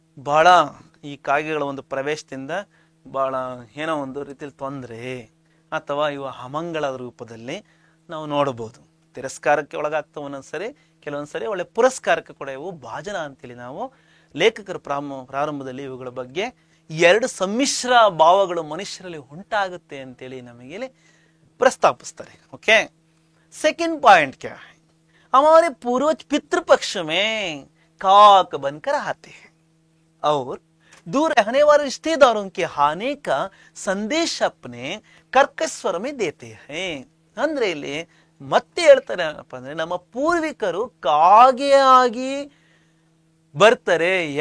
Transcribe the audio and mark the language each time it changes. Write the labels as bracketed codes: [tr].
[kn] ಬಹಳ ಈ ಕಾಗೆಗಳ ಒಂದು ಪ್ರವೇಶದಿಂದ ಬಹಳ ಏನೋ ಒಂದು ರೀತಿಲಿ ತೊಂದರೆ ಅಥವಾ ಇವು ಅಮಂಗಳದ ರೂಪದಲ್ಲಿ ನಾವು ನೋಡಬಹುದು. ತಿರಸ್ಕಾರಕ್ಕೆ ಒಳಗಾಗ್ತವೆ ಒಂದೊಂದ್ಸರಿ, ಕೆಲವೊಂದ್ಸರಿ ಒಳ್ಳೆ ಪುರಸ್ಕಾರಕ್ಕೆ ಕೂಡ ಇವು ಭಾಜನ ಅಂತೇಳಿ ನಾವು ಲೇಖಕರ ಪ್ರಾರಂಭದಲ್ಲಿ ಇವುಗಳ ಬಗ್ಗೆ 2 ಸಮ್ಮಿಶ್ರ ಭಾವಗಳು ಮನುಷ್ಯರಲ್ಲಿ ಉಂಟಾಗುತ್ತೆ ಅಂತೇಳಿ ನಮಗೆ ಪ್ರಸ್ತಾಪಿಸ್ತಾರೆ. [hi] ಓಕೆ, सेकंड पॉइंट क्या है, हमारे पूर्वज पितृपक्ष में काक बनकर आते हैं और दूर रहने वाले रिश्तेदारों के आने का संदेश अपने कर्कश स्वर में देते हैं. [kn] ಅಂದ್ರೆ ಇಲ್ಲಿ ಮತ್ತೆ ಹೇಳ್ತಾರೆ ಏನಪ್ಪ ಅಂದ್ರೆ ನಮ್ಮ ಪೂರ್ವಿಕರು ಕಾಗೆಯಾಗಿ ಬರ್ತಾರೆ.